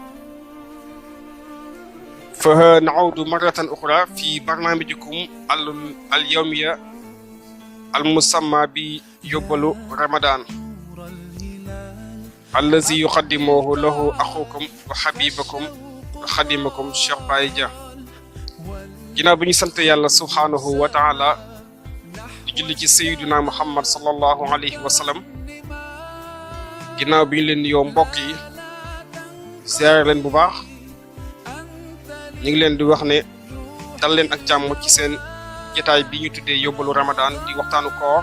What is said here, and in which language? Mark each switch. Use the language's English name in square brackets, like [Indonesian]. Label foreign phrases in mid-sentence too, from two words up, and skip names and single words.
[Arabic] فنعود مرة أخرى في برنامجكم اليومية المسمى بيوبلو رمضان الذي يقدمه له أخوكم وحبيبكم وخديمكم Cheikh Baye Dia. [Wolof] ginnaaw bi ñu sant yàlla [Arabic] سبحانه وتعالى [Wolof] di julli ci [Arabic] سيدنا محمد صلى الله عليه وسلم, [Wolof] ginnaaw bi ñu leen nuyoo mbokk yi ziyaare leen bu baax, ñu ngi leen di wax ne dal leen ak jàmm ci seen jotaay bi ñu tuddee yóbbalu ramadan di waxtaanu koor.